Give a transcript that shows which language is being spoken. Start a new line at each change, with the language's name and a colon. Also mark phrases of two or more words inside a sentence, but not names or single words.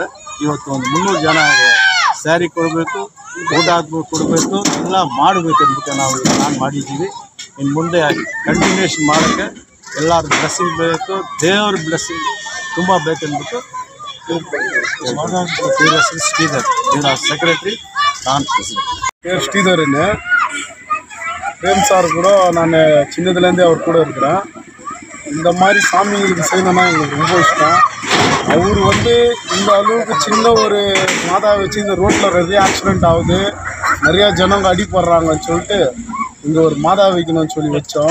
Kannada: ಇವತ್ತು ಒಂದು 300 ಜನ ಸ್ಯಾರಿ ಕೊಡಬೇಕು, ಊಟ ಕೊಡಬೇಕು, ಎಲ್ಲ ಮಾಡಬೇಕು ಅಂದ್ಬಿಟ್ಟು ನಾನು ಮಾಡಿದ್ದೀವಿ. ಇನ್ನು ಮುಂದೆ ಕಂಟಿನ್ಯೂಷನ್ ಮಾಡೋಕ್ಕೆ ಎಲ್ಲರ ಬ್ಲೆಸ್ಸಿಂಗ್ ಬೇಕು, ದೇವ್ರ ಬ್ಲೆಸ್ಸಿಂಗ್ ತುಂಬ ಬೇಕಂದ್ಬಿಟ್ಟು ಶ್ರೀಧರ್ ಸೆಕ್ರೆಟರಿ,
Tamil: நான் பேர் ஸ்ரீதரன். பிரேம் சார் கூட நான் சின்னதுலேருந்தே அவர் கூட இருக்கிறேன். இந்த மாதிரி சாமிங்களுக்கு செய்யணும்னா எங்களுக்கு ரொம்ப இஷ்டம். அவர் இந்த அளவுக்கு சின்ன ஒரு மாதா வச்சு இந்த ரோட்டில் நிறைய ஆக்சிடெண்ட் ஆகுது, நிறையா ஜனங்க அடிப்படுறாங்கன்னு சொல்லிட்டு இங்கே ஒரு மாதா வைக்கணும்னு சொல்லி வச்சோம்.